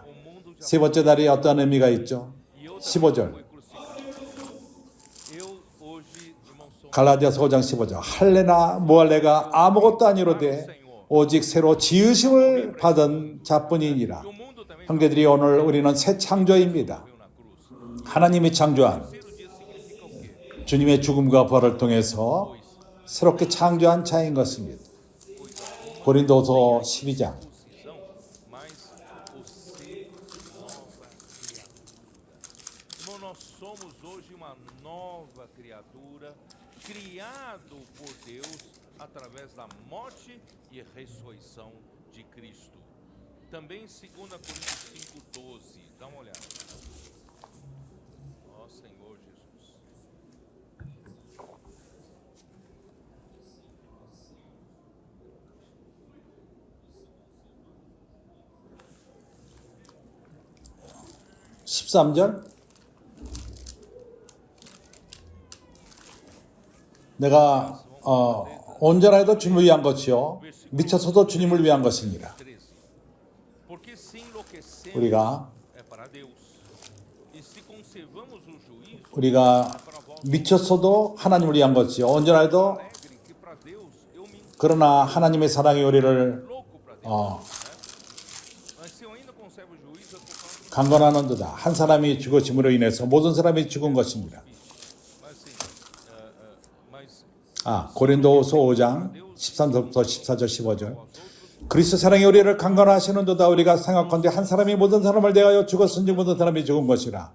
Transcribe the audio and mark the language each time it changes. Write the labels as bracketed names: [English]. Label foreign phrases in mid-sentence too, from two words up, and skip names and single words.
[Korean] 세 번째 날이 어떠한 의미가 있죠? 15절 갈라디아서 5장 15절 할례나 무할례가 아무것도 아니로되 오직 새로 지으심을 받은 자뿐이니라. 형제들이 오늘 우리는 새 창조입니다. 하나님이 창조한 주님의 죽음과 부활을 통해서 새롭게 창조한 자인 것입니다. 고린도서 12장 [Portuguese] Nós somos hoje uma nova criatura, criado por Deus através da morte e ressurreição de Cristo. Também 2 Coríntios 5:12. Dá uma olhada. Ó Senhor Jesus. [Korean] 13절 내가 온전하여도 주님을 위한 것이요 미쳐서도 주님을 위한 것입니다. [Portuguese] Porque se enlouquecemos [Korean] 우리가 [Portuguese] é para Deus. E se conservamos o juízo [Korean] 우리가 미쳤어도 하나님을 위한 것이요 온전하여도 [Portuguese] alegre que para Deus eu me [Korean] 그러나 하나님의 사랑이 우리를 [Portuguese] louco para Deus. Mas se eu ainda conservo o juízo é por causa do [Korean] 강건하는도다. 한 사람이 죽으심으로 인해서 모든 사람이 죽은 것입니다. [Portuguese] mas [Korean] 고린도서 5장 13절부터 14절 15절 그리스도 사랑이 우리를 강건하시는도다. 우리가 생각한데 한 사람이 모든 사람을 대하여 죽었은지 모든 사람이 죽은 것이라.